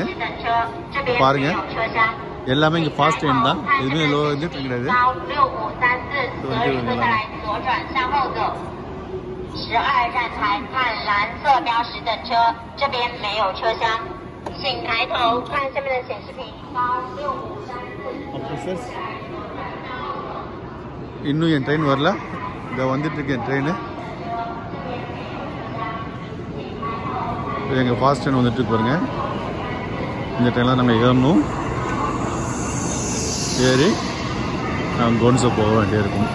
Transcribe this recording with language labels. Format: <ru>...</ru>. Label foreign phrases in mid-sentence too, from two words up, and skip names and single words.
<ta>பாருங்கள், எல்லாமே இங்கே</ta> <en>fast train</en> <ta>தான், எதுவுமே லோ இது கிடையாது.</ta> <zh>12 站台看蓝色标识的车，这边没有车厢，请抬头看下面的显示屏，高6534。</zh> <ta>இன்னும் என் ட்ரெயின் வரல. இதை வந்துட்டு இருக்கேன் ட்ரெயின். எங்கள்</ta> <en>fast train</en> <ta>வந்துட்டு பாருங்க. இந்த ட்ரெயினில் நாங்கள் ஏறணும். ஏறி நாங்கள் கோன்சோ போக வேண்டியிருக்கும்.</ta>